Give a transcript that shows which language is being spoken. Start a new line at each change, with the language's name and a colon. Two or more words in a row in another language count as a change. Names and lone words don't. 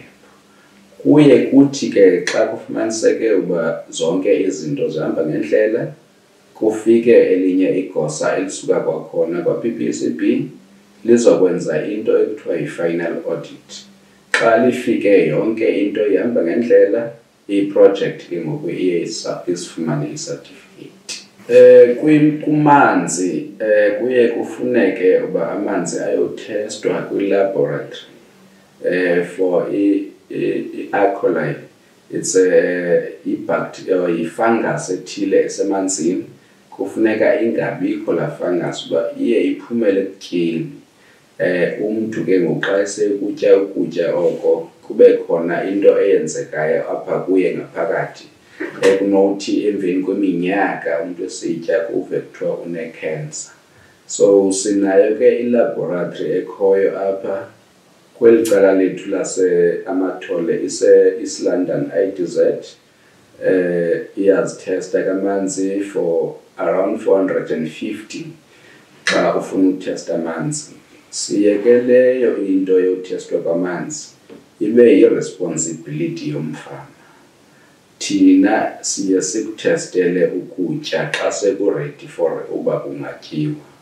Xhosa: Kuye kuthi ke xa kufumaniseke uba zonke izinto zihamba ngendlela, kufike elinye igosa elisuka kwakhona kwa-PPECB lizokwenza into ekuthiwa yi-
English: final audit.
Xhosa: Xa lifike yonke into ihamba ngendlela, i-project ke ngoku iye isifumane i-certificate. Kumanzi kuye kufuneke uba amanzi ayotestwa kwi-
English: laboratory for
Xhosa: i-alkali. It's yi-fungus ethile esemanzini, kufuneka ingabikho la fungus uba iye iphumele ekutyeni. Umntu ke ngoku xa esekutya ukutya oko kube khona into eyenzekayo apha kuye ngaphakathi ekunothi emveni kweminyaka umntu esitya kuve kuthiwa une-cancer. So sinayo ke ilaboratory ekhoyo apha kweli cala lethu lase-Amathole isi-London IDZ, iyazithesta kamanzi
English: for around 450
Xhosa: xa ufuna ukutesta amanzi. Siyekeleyo into yotestwa kwamanzi ibe yi-responsibility yomfama. Thina siye sikutestele ukutya xa sekuredi for uba kungatyiwa.